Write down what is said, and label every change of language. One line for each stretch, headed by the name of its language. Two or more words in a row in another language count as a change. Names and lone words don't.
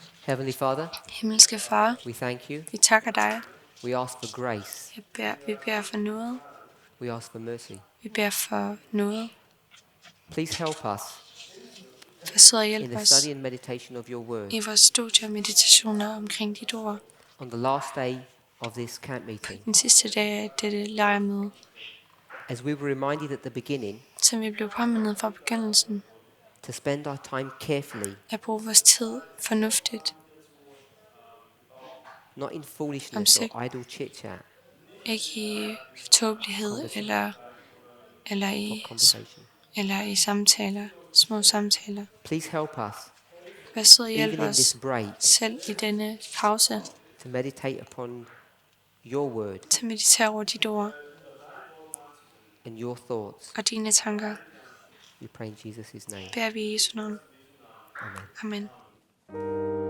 English: Heavenly Father,
Danish: Himmelske Far,
English: we thank you.
Danish: vi takker dig.
English: We ask for grace.
Danish: Vi beder for noget.
English: We ask for mercy.
Danish: Vi beder for noget.
English: Please help us
Danish: Forsøg at
English: in
Danish: hjælpe
English: the
Danish: os
English: study and meditation of your word
Danish: i vores studier og meditationer omkring dit ord.
English: on the last day of this camp meeting.
Danish: Den sidste dag af dette lejrmøde,
English: As we were reminded at the beginning
Danish: som vi blev påmindet fra begyndelsen,
English: to spend our time carefully,
Danish: at bruge vores tid fornuftigt,
English: not in foolishness or idle chit-chat
Danish: ikke i tåbelighed eller i samtaler, små samtaler.
English: Please help us,
Danish: Vær sød at
English: even
Danish: hjælpe
English: in this
Danish: os
English: break,
Danish: selv i denne pause
English: to meditate upon your word
Danish: til at meditere over dit ord
English: and your thoughts.
Danish: og dine tanker.
English: We pray in Jesus' name.
Danish: Beder vi i Jesu navn.
English: Amen.
Danish: Amen.